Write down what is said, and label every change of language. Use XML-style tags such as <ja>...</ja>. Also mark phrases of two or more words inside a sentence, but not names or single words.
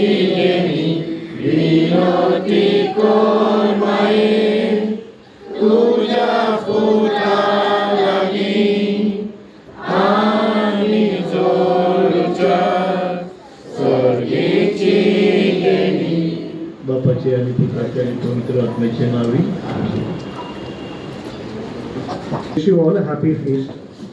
<kok>Vinoti kormae, tuja putarani, ani zorja, sorgici deni. Bapaचे आणि पुत्राचे आणि पवित्र आत्म्याचे नावे.</kok> <en>Wish you all a happy feast.</en>